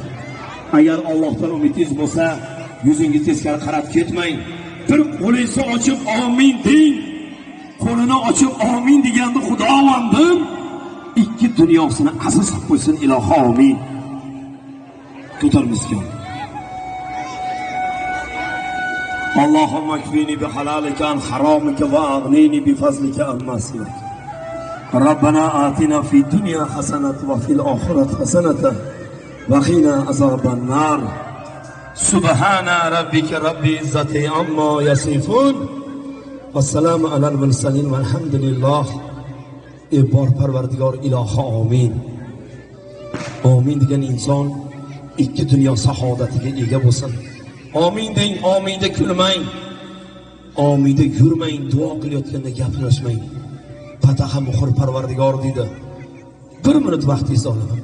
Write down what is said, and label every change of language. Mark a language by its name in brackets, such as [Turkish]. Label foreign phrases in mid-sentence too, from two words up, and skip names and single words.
[Uzbek] Agar Allohdan umidingiz bo'lsa, yuzingizni teskari qarab ketmang. Bir qo'lingizni ochib amin deng. Qo'lini ochib amin deganda Xudovandim ikki dunyosini aziz qilib qo'ysin ilohi amin. Ko'tarmizgan. [Arabic] اللهم اكفني بحلالك عن حرامك واغنني بفضلك عن معصيتك. ربنا آتنا في الدنيا حسنة وفي الآخرة حسنة وقنا عذاب النار سبحان ربك رب العزة عما يصفون والسلام على المرسلين والحمد لله [Uzbek] bor parvardigor ilohi amin. Amin degan inson ikki dunyo sahodatiga ega bo'lsin. Amin deng, amin deb kulmang. Amin deb yurmang, duo qilayotganda gaplashmang. Fataha muhur parvardigor dedi. 1 minut vaqtingizni olaman.